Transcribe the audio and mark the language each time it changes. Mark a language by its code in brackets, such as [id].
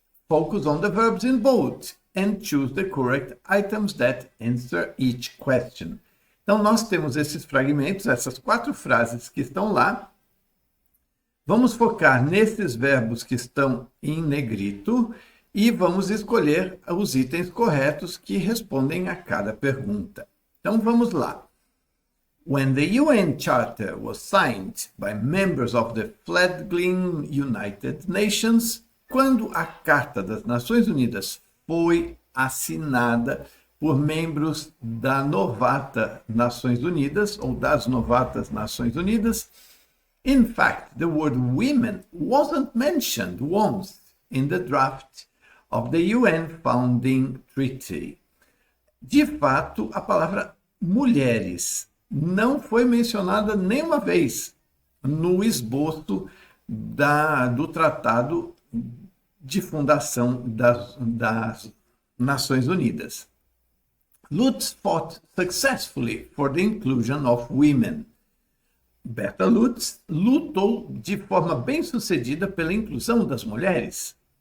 [en] Focus on the verbs in bold and choose the correct items that answer each question. [pt] Então, nós temos esses fragmentos, essas 4 frases que estão lá. Vamos focar nesses verbos que estão em negrito e vamos escolher os itens corretos que respondem a cada pergunta. Então, vamos lá. [en] When the UN Charter was signed by members of the fledgling United Nations, [pt] quando a Carta das Nações Unidas foi assinada por membros da novata Nações Unidas, [en] ou das novatas Nações Unidas, in fact, the word women wasn't mentioned once in the draft of the UN Founding Treaty. [pt] De fato, a palavra mulheres não foi mencionada nenhuma vez no esboço do Tratado de Fundação das Nações Unidas. [en] Lutz fought successfully for the inclusion of women. [pt] Berta Lutz lutou de forma bem-sucedida pela inclusão das mulheres.